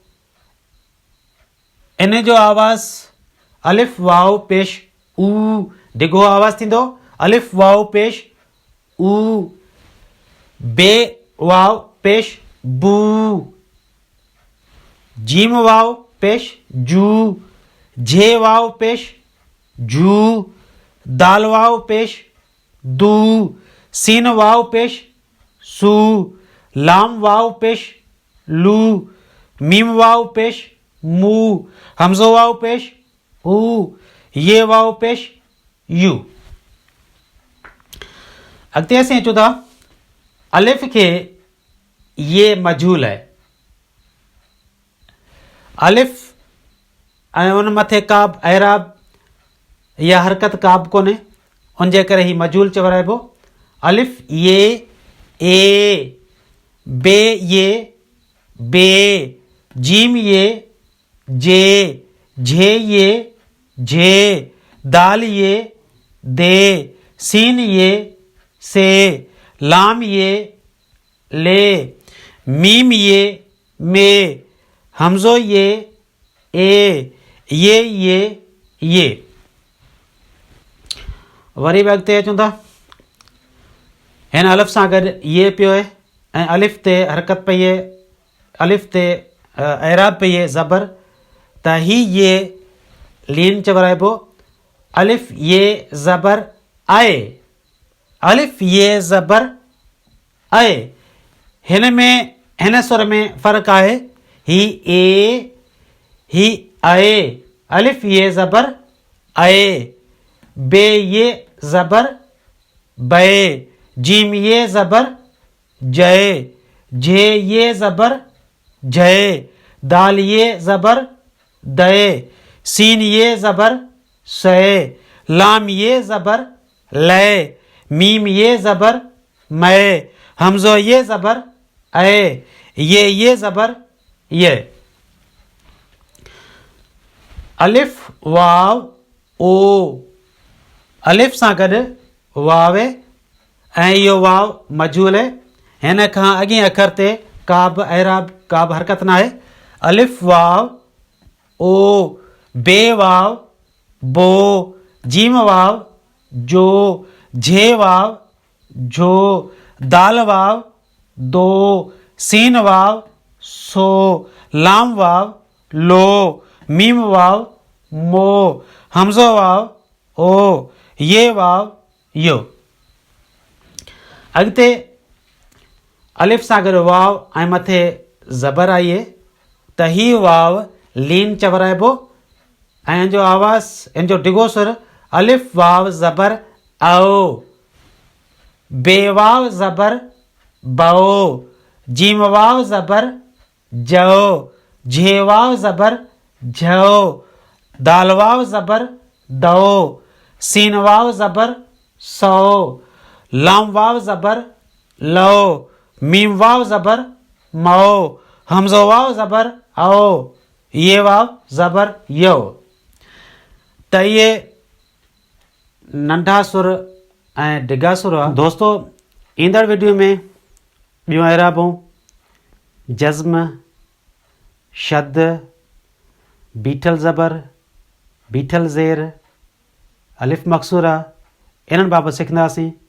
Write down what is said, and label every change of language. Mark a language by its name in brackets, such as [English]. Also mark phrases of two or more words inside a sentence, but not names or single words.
[Sindhi] इन जो आवाज़ अलिफ़ वाव पेश ऊ, डिघो आवाज़ थींदो अलिफ़ वाव पेश ऊ। बे वाव पेश बू, जीम वाव पेश जू। जे वाव पेश जू। दाल वाव पेश दू, सीन वाव पेश सू। लाम वाव पेश लू, मीम वाव पेश मू। हमज़ो वाव पेश ऊ, ये वाव पेश यू। अॻिते असीं अचूं था अलिफ़ खे ये मजहूल आहे। अलिफ़ ऐं उन मथे का बि एराब या हरकत का बि कोन्हे, उन जे करे ही मजहूल चवराइबो। अलिफ़ ये ए, बे ये बे। जीम ये जे, झे ये झे। दाल ये दे, सीन ये से। लाम ये ले, मीम ये मे। हमज़ो ये ए, ये। वरी बि अॻिते अचूं था हिन अलिफ़ सां गॾु ये पियो आहे ऐं अलिफ़ ते हरकत पई आहे, अलिफ़ ते एराब पई आहे ज़बर, त ही ये लीन चवराइबो। अलिफ़ ये ज़बर आहे, अलिफ़ ये ज़बर आहे। हिन में हिन सुर में फ़र्क़ु आहे, ही ए ही आहे। अलिफ़ ये ज़बर आहे, बे ये ज़बर बे। जीम ये ज़बर जय, झे ये ज़बर जय। दाल ये ज़बर दय, सीन ये ज़बर सय। लाम ये ज़बर लय, मीम ये ज़बर मय। हमज़ो ये ज़बर अय, ये ज़बर ये। अलिफ़ वाव ओ, अलिफ़ सां गॾु वाव आहे ऐं इहो वाव मजहूल आहे। हिन खां अॻे अखर ते का बि एराब का बि हरकत न आहे। अलिफ़ वाव ओ, बे वाव बो। जीम वाव जो, झे वाव झो। दाल वाव दो, सीन वाव सो। लाम वाव लो, मीम वाव मो। हमज़ो वाव ओ, ये वाव यो। अॻिते अलिफ़ सां गॾु वाव ऐं मथे ज़बर आई आहे त ही वाव लीन चवराइबो ऐं इन जो आवाज़, इन जो डिघो सुर अलिफ वाव ज़बर आओ, बेवाव ज़बर बओ, जीम वाव ज़बर जओ, झे वाव ज़बर झओ, दाल वाव ज़बर दओ, सीन वाव ज़बर सओ, लाम वाव ज़बर लो, मीम वाव ज़बर मओ, हमज़ो वाव ज़बर आओ, ये वाव ज़बर यो। त इहे नंढा सुर ऐं डिघा सुर आहे। दोस्तो, ईंदड़ वीडियो में ॿियूं एराबूं, जज़्म, शद, बीठल ज़बर, बीठल ज़ेर, अलिफ मक़सूरा, इन्हनि बाबति सिखंदासीं।